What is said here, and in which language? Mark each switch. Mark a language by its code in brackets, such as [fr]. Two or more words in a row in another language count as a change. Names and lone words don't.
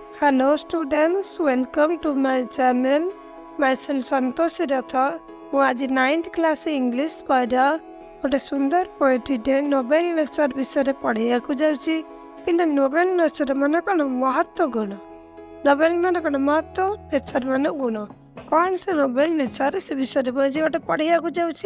[en] Hello students, welcome to my channel. Myself Santosh Rath. [or] ମୁଁ ଆଜି 9th [en] class English [or] ବହିର ଗୋଟେ ସୁନ୍ଦର ପୋଏଟ୍ରିଟେ ନୋବେଲ ନେଚର ବିଷୟରେ ପଢ଼େଇବାକୁ ଯାଉଛି। ପିଲା ନୋବେଲ ନେଚର ମାନେ କ'ଣ? ମହତ୍ଵ ଗୁଣ। ନୋବେଲ ମାନେ କ'ଣ? ମହତ୍ଵ, ନେଚର ମାନେ ଗୁଣ। କ'ଣ ସେ ନୋବେଲ ନେଚର ସେ ବିଷୟରେ ମୁଁ ଆଜି ଗୋଟେ ପଢ଼େଇବାକୁ ଯାଉଛି।